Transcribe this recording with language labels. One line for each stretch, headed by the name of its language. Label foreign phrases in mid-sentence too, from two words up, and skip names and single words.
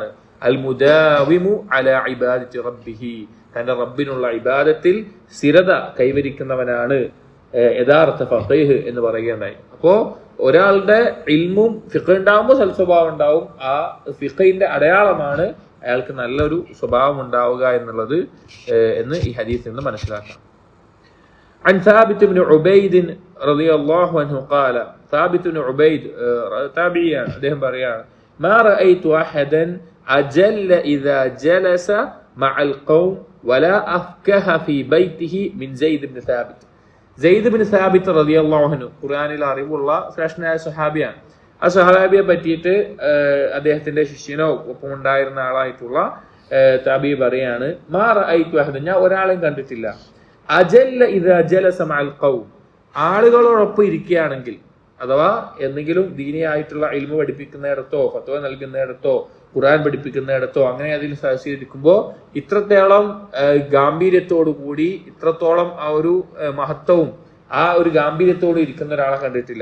Arabic: المداوم على عبادة ربه,
Malayalam: തന്റെ റബ്ബിനുള്ള ഇബാദത്തിൽ സ്ഥിരത കൈവരിക്കുന്നവനാണ് യഥാർത്ഥ ഫഖീഹ് എന്ന് പറയുകയുണ്ടായി. അപ്പോ ഒരാളുടെ ഇൽമും ഫിഖ് ഉണ്ടാവുമ്പോൾ സൽസ്വഭാവം ഉണ്ടാവും. ആ ഫിഖിന്റെ അടയാളമാണ് അയാൾക്ക് നല്ലൊരു സ്വഭാവം ഉണ്ടാവുക എന്നുള്ളത് എന്ന് ഈ ഹദീസിൽ നിന്ന് മനസ്സിലാക്കാം.
Arabic: عن ثابت بن عبيد رضي الله عنه قال, ثابت بن عبيد تابعيان
Malayalam: അദ്ദേഹം പറയാണ്
Arabic: ما رأيت أحدا أجل إذا جلس مع القوم ولا أفكه في بيته من زيد بن ثابت.
Malayalam: സെയ്ദ് ബിൻ സാബിത്ത്
Arabic: رضي الله عنه
Malayalam: ഖുർആനിൽ അറിവുള്ള ശ്രേഷ്ഠനായ സഹാബിയാണ്. ആ സഹാബിയെ പറ്റിയിട്ട് അദ്ദേഹത്തിന്റെ ശിഷ്യനോ ഒപ്പം ഉണ്ടായിരുന്ന ആളായിട്ടുള്ള താബി പറയാണ്
Arabic: ما رأيت أحدا,
Malayalam: ഞാൻ ഒരാളെയും കണ്ടിട്ടില്ല,
Arabic: أجل إذا جلس مع القوم,
Malayalam: ആളുകളോടൊപ്പം ഇരിക്കുകയാണെങ്കിൽ, അഥവാ എന്തെങ്കിലും ദീനിയായിട്ടുള്ള ഇൽമ പഠിപ്പിക്കുന്നിടത്തോ ഫത്വ നൽകുന്നിടത്തോ ഖുർആൻ പഠിപ്പിക്കുന്നിടത്തോ അങ്ങനെ അതിൽ സഹകരിക്കുമ്പോൾ ഇത്രത്തോളം ഗാംഭീര്യത്തോടു കൂടി ഇത്രത്തോളം ആ ഒരു മഹത്വവും ആ ഒരു ഗാംഭീര്യത്തോട് ഇരിക്കുന്ന ഒരാളെ കണ്ടിട്ടില്ല.